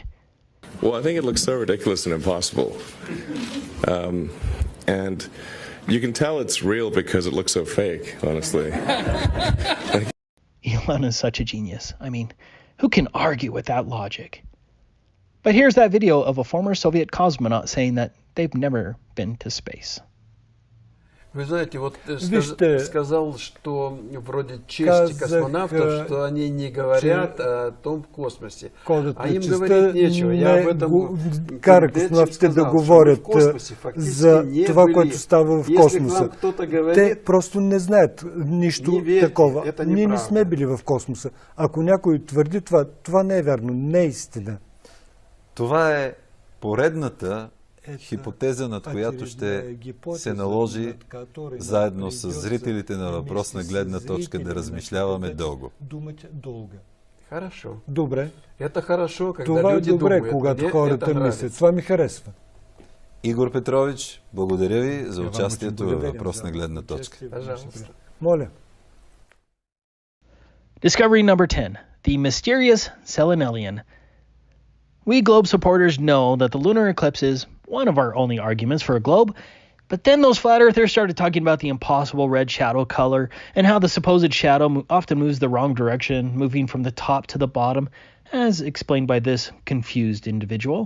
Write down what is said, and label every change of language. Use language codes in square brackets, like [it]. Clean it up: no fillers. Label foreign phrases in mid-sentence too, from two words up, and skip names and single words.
[en] Well, I think it looks so ridiculous and impossible. And you can tell it's real because it looks so fake, honestly. Elon is such a genius. I mean, who can argue with that logic? But here's that video of a former Soviet cosmonaut saying that they've never been to space. [ru] Вы знаете, вот [bg] Вижте, [ru] сказал, что вроде чести космонавтов, что они не говорят о том космосе. А им говорить нечего. Я об этом [bg] кара космонавтите да говорят за това, което става в космоса. Те просто не знаят нищо такова. Ние не сме били в космоса. Ако някой твърди това, това не е вярно, не е истина. Това е поредната хипотеза, над която ще се наложи заедно с зрителите на въпросна гледна точка да размишляваме дълго. [ru] Хорошо. [bg] Добре. [ru] Это хорошо, когда [bg] това [ru] люди [bg] е добре, [ru] думают. [bg] когато хората мислят. Това ми харесва. Игор Петрович, благодаря ви за участието във въпросна гледна точка. Моля. [en] Discovery number 10. The mysterious Selenelian. We globe supporters know that the lunar eclipse is one of our only arguments for a globe, but then those flat earthers started talking about the impossible red shadow color and how the supposed shadow often moves the wrong direction, moving from the top to the bottom, as explained by this confused individual.